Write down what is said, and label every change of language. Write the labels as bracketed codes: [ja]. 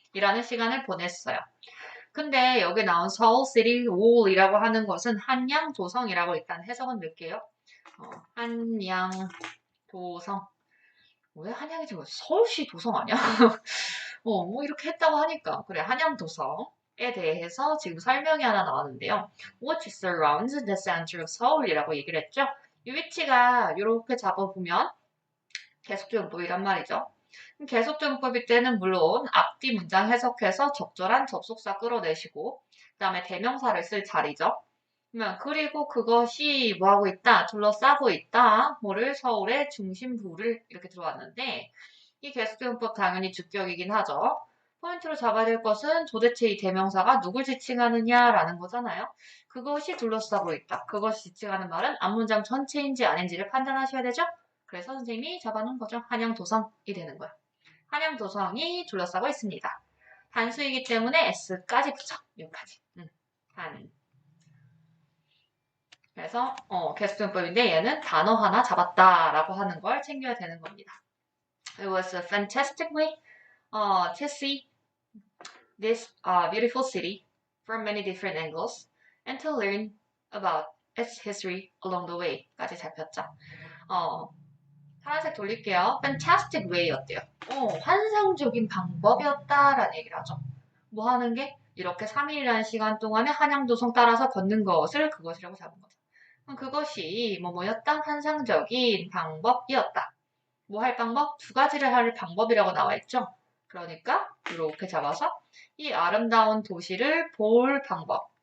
[ko] 이라는 시간을 보냈어요. 근데 여기 나온 서울 시티 월이라고 하는 것은 한양도성이라고 일단 해석은 넣을게요. 한양도성. 왜 한양이지? 서울시 도성 아니야? 뭐 이렇게 했다고 하니까. 그래, 한양도성에 대해서 지금 설명이 하나 나왔는데요. [en] What surrounds the center of Seoul이라고 [ko] 얘기를 했죠. 이 위치가 이렇게 잡아보면 계속적용법이란 말이죠. 계속적용법일 때는 물론 앞뒤 문장 해석해서 적절한 접속사 끌어내시고 그 다음에 대명사를 쓸 자리죠. 그리고 그것이 뭐하고 있다, 둘러싸고 있다, 뭐를 서울의 중심부를 이렇게 들어왔는데 이 계속적용법 당연히 주격이긴 하죠. 포인트로 잡아야 될 것은 도대체 이 대명사가 누굴 지칭하느냐라는 거잖아요. 그것이 둘러싸고 있다. 그것이 지칭하는 말은 앞문장 전체인지 아닌지를 판단하셔야 되죠. 그래서 선생님이 잡아놓은 거죠. 한양도성이 되는 거예요. 한양도성이 둘러싸고 있습니다. 단수이기 때문에 S까지 붙여. 여기까지. 단. 그래서 계속적용법인데 얘는 단어 하나 잡았다라고 하는 걸 챙겨야 되는 겁니다. [en] It was fantastically to see this beautiful city from many different angles and to learn about its history along the way [ko] 까지 잡혔죠. 파란색 돌릴게요. fantastic way였대요. 환상적인 방법이었다라는 얘기를 하죠. 뭐 하는 게? 이렇게 3일이라는 시간 동안에 한양도성 따라서 걷는 것을 그것이라고 잡은 거죠. 그것이 뭐였다? 환상적인 방법이었다. 뭐 할 방법? 두 가지를 할 방법이라고 나와 있죠. 그러니까 이렇게 잡아서 이 아름다운 도시를 볼 방법.